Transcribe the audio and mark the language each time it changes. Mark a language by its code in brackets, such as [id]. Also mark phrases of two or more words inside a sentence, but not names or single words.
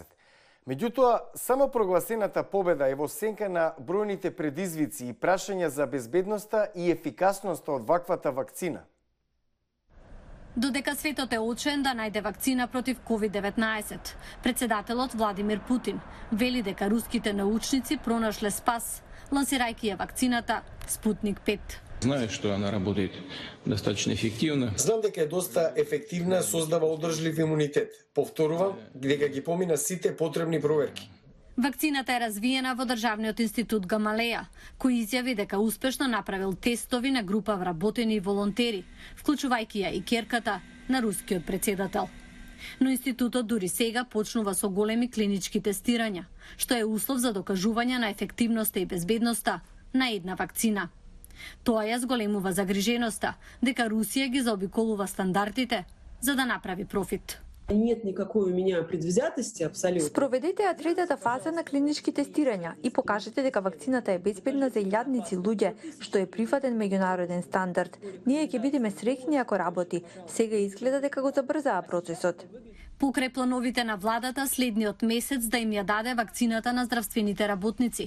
[mk] Меѓутоа, само прогласената победа е во сенка на бројните предизвици и прашања за безбедноста и ефикасноста од ваквата вакцина. Додека светот е очен да најде вакцина против COVID-19, председателот Владимир Путин вели дека руските научници пронашле спас, лансирајќи ја вакцината Спутник 5. [ru] Знаю, что она работает достаточно эффективно. [mk] Знам дека е доста ефективна, создава одржлив имунитет. Повторувам дека ги помина сите потребни проверки. Вакцината е развиена во Државниот институт Гамалеја, кој изјави дека успешно направил тестови на група вработени волонтери, вклучувајќи ја и ќерката на рускиот председател. Но институтот дури сега почнува со големи клинички тестирања, што е услов за докажување на ефективноста и безбедноста на една вакцина. Тоа ја зголемува загриженоста дека Русија ги заобиколува стандардите за да направи профит. [ru] Нет никакой у меня предвзятости абсолютно. [mk] Спроведете ја третата фаза на клинички тестирања и покажете дека вакцината е безбедна за илјадници луѓе, што е прифатен меѓународен стандард. Ние ќе бидеме среќни ако работи. Сега изгледа дека го забрзаа процесот. Покрај плановите на владата следниот месец да им ја даде вакцината на здравствените работници.